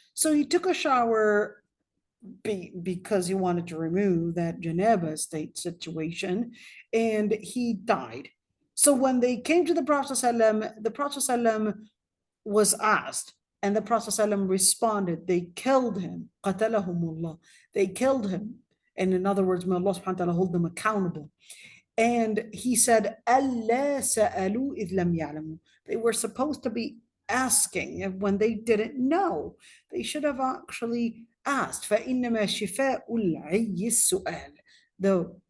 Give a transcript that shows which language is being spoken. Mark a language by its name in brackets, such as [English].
[English] So he took a shower because he wanted to remove that Janaba state situation, and he died. So when they came to the Prophet ﷺ, the Prophet ﷺ was asked, and the Prophet ﷺ responded, they killed him. [Arabic] قَتَلَهُمُ [English] They killed him. And in other words, may Allah subhanahu wa ta'ala hold them accountable. And he said, [Arabic] أَلَّا سَأَلُوا إِذْ لَمْ يَعْلَمُوا. [English] They were supposed to be asking when they didn't know. They should have actually asked. [Arabic] فَإِنَّمَا شِفَاءُ الْعِيِّ السُّؤَالِ. [English] The